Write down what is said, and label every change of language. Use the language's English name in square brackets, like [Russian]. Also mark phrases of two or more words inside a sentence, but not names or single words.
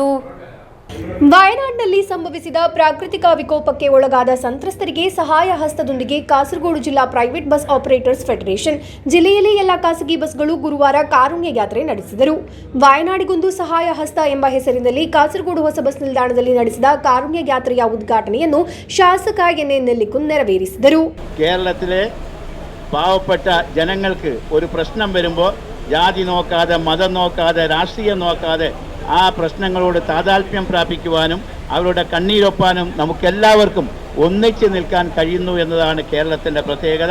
[Kannada] ವಯನಾಡಿನಲ್ಲಿ ಸಂಭವಿಸಿದ ಪ್ರಾಕೃತಿಕ ವಿಕೋಪಕ್ಕೆ ಒಳಗಾದ ಸಂತ್ರಸ್ತರಿಗೆ ಸಹಾಯ ಹಸ್ತದೊಂದಿಗೆ ಕಾಸರಗೋಡು ಜಿಲ್ಲಾ ಪ್ರೈವೇಟ್ ಬಸ್ ಆಪರೇಟರ್ಸ್ ಫೆಡರೇಷನ್ ಜಿಲ್ಲೆಯಲ್ಲಿ ಎಲ್ಲ ಖಾಸಗಿ ಬಸ್ಗಳು ಗುರುವಾರ ಕಾರುಣ್ಯ ಯಾತ್ರೆ ನಡೆಸಿದರು. ವಯನಾಡಿಗೊಂದು ಸಹಾಯ ಹಸ್ತ ಎಂಬ ಹೆಸರಿನಲ್ಲಿ ಕಾಸರಗೋಡು ಹೊಸ ಬಸ್ ನಿಲ್ದಾಣದಲ್ಲಿ ನಡೆಸಿದ ಕಾರುಣ್ಯ ಯಾತ್ರೆಯ ಉದ್ಘಾಟನೆಯನ್ನು ಶಾಸಕ എൻ.എ. നെല്ലിക്കുന്ന് ನೆರವೇರಿಸಿದರು. [Malayalam] കേരളത്തിലെ പാവപ്പെട്ട ജനങ്ങൾക്ക് ഒരു പ്രശ്നം വരുമ്പോൾ ജാതി നോക്കാതെ മതം നോക്കാതെ രാഷ്ട്രീയം നോക്കാതെ ആ പ്രശ്നങ്ങളോട് താതാത്മ്യം പ്രാപിക്കുവാനും അവരുടെ കണ്ണീരൊപ്പാനും നമുക്കെല്ലാവർക്കും ഒന്നിച്ച് നിൽക്കാൻ കഴിയുന്നു എന്നതാണ് കേരളത്തിൻ്റെ പ്രത്യേകത.